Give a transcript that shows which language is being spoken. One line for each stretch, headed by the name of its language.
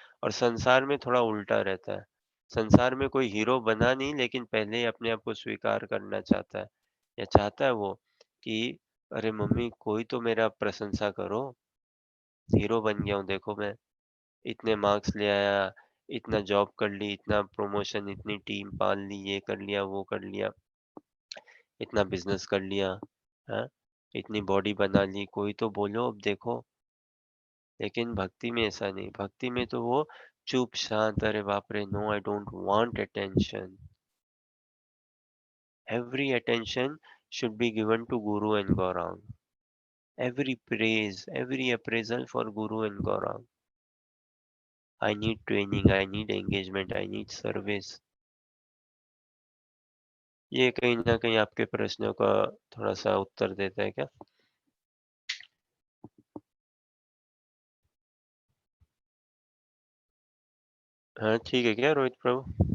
Hindi: और संसार में थोड़ा उल्टा रहता है। संसार में कोई हीरो बना नहीं, लेकिन पहले ही अपने आप को स्वीकार करना चाहता है, या चाहता है वो कि अरे मम्मी कोई तो मेरा प्रशंसा करो, हीरो बन गया हूँ देखो मैं, इतने मार्क्स ले आया, इतना जॉब कर ली, इतना प्रमोशन, इतनी टीम पाल ली, ये कर लिया, वो कर लिया, इतना बिजनेस कर लिया, हाँ, इतनी बॉडी बना ली, कोई तो बोलो अब देखो। लेकिन भक्ति में ऐसा नहीं, भक्ति में तो वो चुप शांत, अरे बाप रे,
English: No I don't want attention, every attention should be given to Guru and Gaurang. Every praise, every appraisal for Guru and Gaurang. I need training, I need engagement, I need service.
Hindi: ये कहीं ना कहीं आपके प्रश्नों का थोड़ा सा उत्तर देता है क्या? हाँ ठीक है क्या रोहित प्रभु?